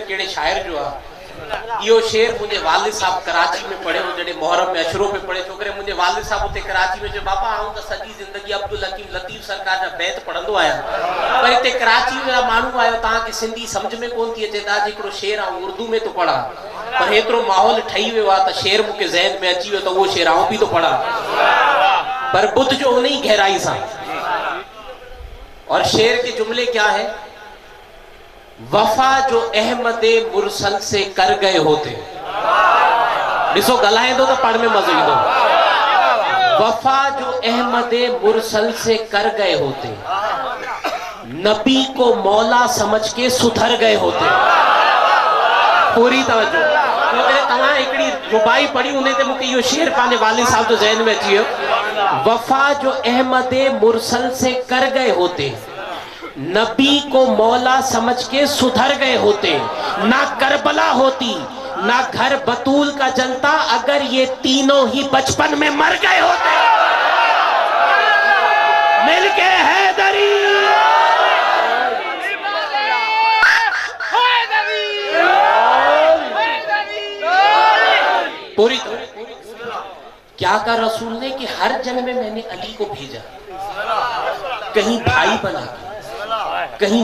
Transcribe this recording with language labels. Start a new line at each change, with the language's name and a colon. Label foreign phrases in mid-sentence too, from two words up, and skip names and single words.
Sindhi: कहिड़े शाइर जो आहे इहो शेर मुंहिंजे वालिद साहब कराची में पढ़ियो जॾहिं मुहर्रम में अशरो में पढ़े छो करे मुंहिंजे वालिद साहब उते कराची में चयो बाबा आऊं त सॼी ज़िंदगी अब्दुल हकीम लतीफ़ सरकार जा बैत पढ़ंदो आहियां पर हिते कराची में माण्हू आयो तव्हांखे सिंधी सम्झ में कोन थी अचे तव्हां हिकिड़ो शेर आऊं उर्दू में थो पढ़ां पर हेतिरो माहौल ठही वियो आहे त शेर मूंखे ज़हन में अची वियो त उहो शेर आऊं बि थो पढ़ां पर बुध जो उन ही गहराई सां
Urdu: اور شعر کے جملے کیا ہے وفا جو احمد مرسل سے کر گئے ہوتے
Sindhi: ॾिसो ॻाल्हाईंदो त पढ़ में मज़ो ईंदो
Urdu: وفا جو احمد مرسل سے کر گئے ہوتے نبی کو مولا سمجھ کے سدھر گئے ہوتے
Sindhi: पूरी तवज्जो क्योंकि तव्हां हिकिड़ी रुबाई पढ़ी उन ते मूंखे इहो शेर पंहिंजे वालिद साहब जो ज़हन में अची वियो
Urdu: وفا جو احمد مرسل سے کر گئے ہوتے نبی کو مولا سمجھ کے سدھر گئے ہوتے نہ کربلا ہوتی نہ گھر بتول کا جلتا اگر یہ تینوں ہی بچپن میں مر گئے ہوتے ملکے حیدری پوری کیا کہا رسول نے کہ ہر جنم میں میں نے علی کو بھیجا کہیں بھائی بنا کے کہیں